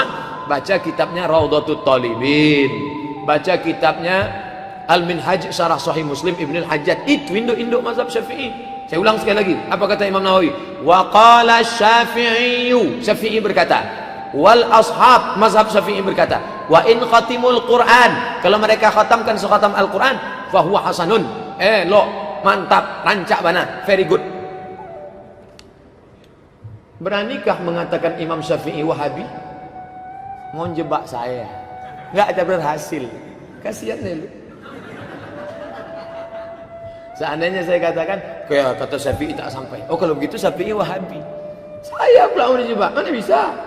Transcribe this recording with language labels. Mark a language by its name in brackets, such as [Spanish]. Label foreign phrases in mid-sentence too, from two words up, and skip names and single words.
[Indonesian] Baca kitabnya Raudhatut Talibin. Baca kitabnya Al-Minhaj Syarah Sahih Muslim Ibnu Al-Hajjaj. Itu induk-induk mazhab Syafi'i. Saya ulang sekali lagi. Apa kata Imam Nawawi? [Arabic] وقال الشافعي. [Indonesian] Syafi'i berkata, [Arabic] والأصحاب, [Indonesian] mazhab Syafi'i berkata, [Arabic] وإن ختم القرآن, [Indonesian] kalau mereka khatamkan sekhatam Al-Quran, [Arabic] فهو حسن, [Indonesian] elok, mantap, [Minangkabau] rancak bana, [English] very good. [Indonesian] Beranikah mengatakan Imam Syafi'i Wahabi? Mau jebak saya, nggak ada berhasil. Kasihan deh lu. Seandainya saya katakan, kayak kata Syafi'i tak sampai, oh kalau begitu Syafi'i Wahabi, saya pula mau dijebak, mana bisa?